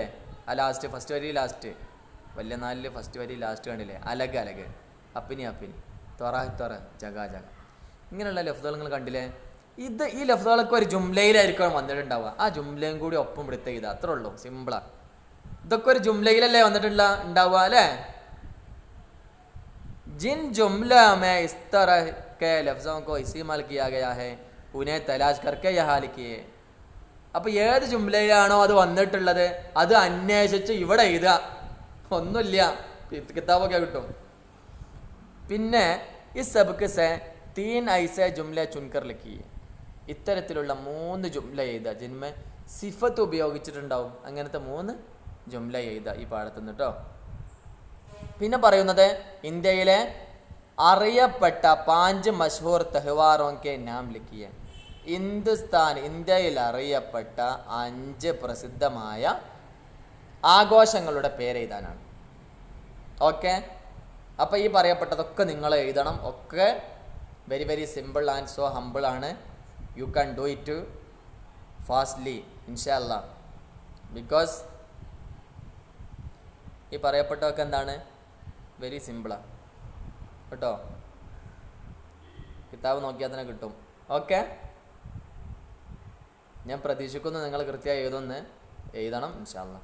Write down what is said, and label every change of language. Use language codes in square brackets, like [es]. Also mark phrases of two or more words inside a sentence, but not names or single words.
[ml] ആ [en] last first [ml] വരി ലാസ്റ്റ് വലിയ നാലിൽ ഫസ്റ്റ് വരി ലാസ്റ്റ് കണ്ടില്ലേ? [hi] अलग अलग अपनी अपनी तरह तरह जगह जगह, [ml] ഇങ്ങനെയുള്ള ലഫ്സുകൾ നിങ്ങൾ കണ്ടില്ലേ? ഈ ലഫ്സുകളൊക്കെ ഒരു ജുംലയിലായിരിക്കും വന്നിട്ടുണ്ടാവുക. ആ ജുംലയും കൂടി ഒപ്പം എടുത്ത് ചെയ്താൽ അത്രേ ഉള്ളൂ, സിമ്പിളാ. ഇതൊക്കെ ഒരു ജുംലയിലല്ലേ ഉണ്ടാവുക അല്ലേ? [hi] जिन जुमला में इस तरह के लफ्ज़ों को इस्तेमाल किया गया है उन्हें तलाश करके यहाँ लिखिए. [ml] അപ്പോൾ ഏത് ജുംലയിലാണോ അത് വന്നിട്ടുള്ളത് അത് അന്വേഷിച്ച് ഇവിടെ എഴുതുക. ഒന്നുമില്ല, കിതാബൊക്കെ കിട്ടും. പിന്നെ ഈ [hi] सबक़ से 3 ऐसे जुमला चुनकर लिखिए, [ml] ഇത്തരത്തിലുള്ള 3 ജുംല എഴുതുക. [hi] जिनमें सिफ़त [ml] ഉപയോഗിച്ചിട്ടുണ്ടാവും, അങ്ങനത്തെ 3 ജുംല എഴുതുക ഈ പാഠത്തുനിന്ന് കേട്ടോ. പിന്നെ പറയുന്നത് ഇന്ത്യയിലെ അറിയപ്പെട്ട 5 [hi] मशहूर तहवारों के नाम लिखिए. [ml] ഇന്ത്യയിൽ അറിയപ്പെട്ട 5 പ്രസിദ്ധമായ ആഘോഷങ്ങളുടെ പേര് എഴുതാനാണ്. ഓക്കെ, അപ്പോൾ ഈ പറയപ്പെട്ടതൊക്കെ നിങ്ങൾ എഴുതണം. ഒക്കെ [en] very very simple and so humble [ml] ആണ്. [en] you can do it fastly [ar] إن شاء الله. [ml] ബിക്കോസ് ഈ പറയപ്പെട്ടതൊക്കെ എന്താണ്, വെരി സിമ്പിളാണ് കേട്ടോ. കിതാബ് നോക്കിയാൽ തന്നെ കിട്ടും. ഓക്കെ, ഞാൻ പ്രതീക്ഷിക്കുന്നു നിങ്ങൾ കൃത്യമായി എഴുതണം [ar] إن شاء الله.